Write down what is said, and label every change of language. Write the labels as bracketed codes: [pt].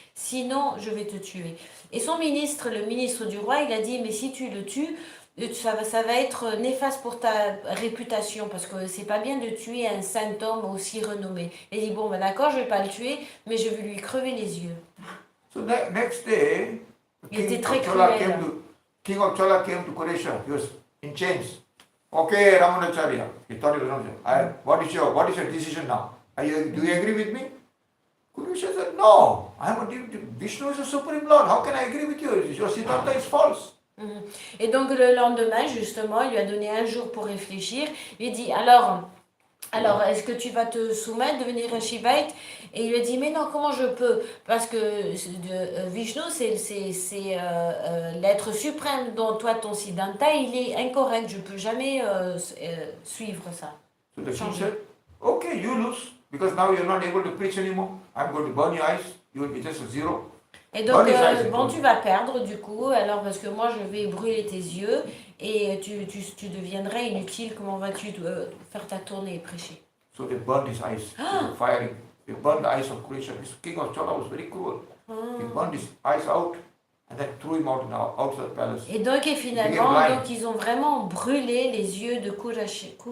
[fr] Sinon, je vais te tuer. Et son ministre, le ministre du roi, il a dit, mais si tu le tues, ça va être néfaste pour ta réputation, parce que c'est pas bien de tuer un saint homme aussi renommé. Il dit, bon, ben d'accord, je vais pas le tuer, mais je vais lui crever les yeux. [en] So next day, [fr] Il était très cruel. [en] King of Chola came to Kuresha. He was in chains. Okay, Ramanujacharya. He thought he was Ramanujacharya. What is your decision now? Do you agree with me? Kuresha said, no. Vishnu is the Supreme Lord. How can I agree with you? Your Siddhanta is false. [fr] Et donc le lendemain, justement, il lui a donné 1 jour pour réfléchir. Il dit, alors est-ce que tu vas te soumettre, devenir un Shivaïte? Et il lui a dit, mais non, comment je peux? Parce que Vishnu, c'est l'être suprême dont toi, ton Siddhanta, il est incorrect. Je ne peux jamais suivre ça. [en] So the king said, okay, you lose. Because now you're not able to preach anymore. I'm going to burn your eyes. You will be just a zero. [fr] Et donc, bon, tu vas perdre du coup, alors parce que moi je vais brûler tes yeux et tu deviendrais inutile. Comment vas-tu faire ta tournée et prêcher? [en] So they burned his eyes. Firing. They burned the eyes of Kuresha. This king of Chola was very cruel. He burned his eyes out and then threw him out outside the palace. [fr] Et donc, et finalement, donc, ils ont vraiment brûlé les yeux de Kuresha.